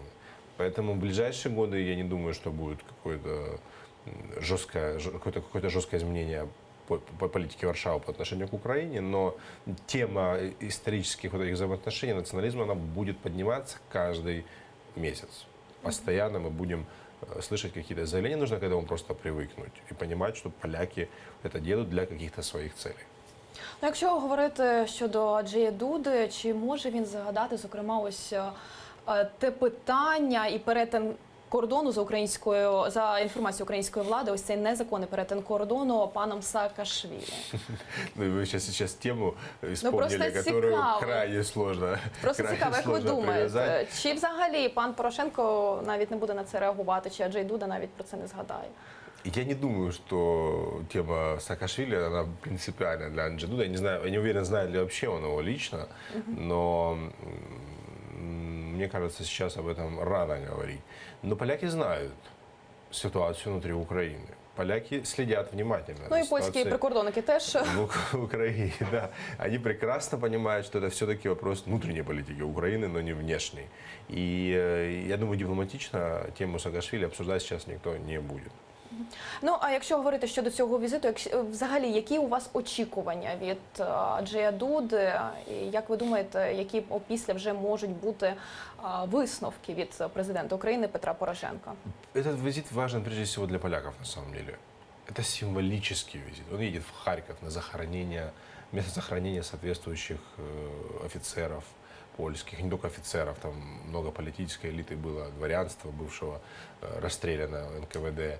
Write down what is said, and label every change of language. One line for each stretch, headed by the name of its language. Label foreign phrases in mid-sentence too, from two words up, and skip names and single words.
Russian: Поэтому в ближайшие годы я не думаю, что будет какое-то жесткое изменение по политике Варшавы по отношению к Украине, но тема исторических вот этих взаимоотношений, национализма, она будет подниматься каждый месяц. Постоянно мы будем слышать какие-то заявления, нужно к этому просто привыкнуть и понимать, что поляки это делают для каких-то своих целей.
Ukrainian: Ну, якщо говорити щодо Анджея Дуди, чи може він загадати, зокрема, ось те питання і перетин кордону за інформацією української влади, ось цей незаконний перетин кордону паном Саакашвілі?
Russian: Ну, ви сейчас тему вспомнили, которую крайне сложно.
Ukrainian: Просто цікаво, як ви думаєте, чи взагалі пан Порошенко навіть не буде на це реагувати, чи Анджей Дуда навіть про це не згадає?
Russian: Я не думаю, что тема Саакашвили, она принципиальна для Анджея Дуда. Я не уверен, знает ли вообще он его лично, но мне кажется, сейчас об этом рано говорить. Но поляки знают ситуацию внутри Украины. Поляки следят внимательно. Ну и польские прикордонники тоже. В Украине, да. Они прекрасно понимают, что это все-таки вопрос внутренней политики Украины, но не внешней. И я думаю, дипломатично тему Саакашвили обсуждать сейчас никто не будет.
Ukrainian: Ну, а якщо говорити щодо цього візиту, взагалі, які у вас очікування від Анджея Дуди? І як ви думаєте, які опісля вже можуть бути висновки від президента України Петра Порошенка?
Russian: Этот визит важен прежде всего для поляков, на самом деле. Это символический визит. Он едет в Харьков на захоронение, место захоронения соответствующих офицеров польских, не только офицеров, там много политической элиты было, дворянства бывшего расстреляно НКВД.